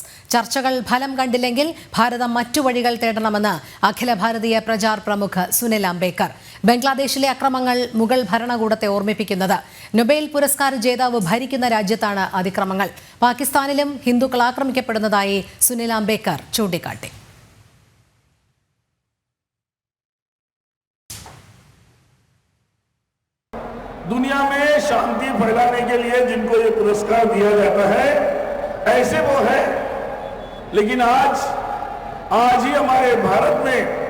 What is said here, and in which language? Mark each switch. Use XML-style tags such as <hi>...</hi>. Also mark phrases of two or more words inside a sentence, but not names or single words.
<ml>ചർച്ചകൾ ഫലം കണ്ടില്ലെങ്കിൽ ഭാരതം മറ്റു വഴികൾ തേടണമെന്ന്</ml> <hi>अखिल भारतीय प्रचार प्रमुख</hi> <ml>സുനിൽ അംബേദ്കർ. ബംഗ്ലാദേശിലെ അക്രമങ്ങൾ മുഗൾ ഭരണകൂടത്തെ ഓർമ്മിപ്പിക്കുന്നത്. നൊബേൽ പുരസ്കാര ജേതാവ് ഭരിക്കുന്ന രാജ്യത്താണ് അതിക്രമങ്ങൾ. പാകിസ്ഥാനിലും ഹിന്ദുക്കൾ ആക്രമിക്കപ്പെടുന്നതായി സുനിൽ അംബേദ്കർ ചൂണ്ടിക്കാട്ടി.</ml> <hi>दुनिया में शांति फैलाने के लिए जिनको ये पुरस्कार दिया जाता है ऐसे वो है, लेकिन आज ही हमारे भारत में</hi>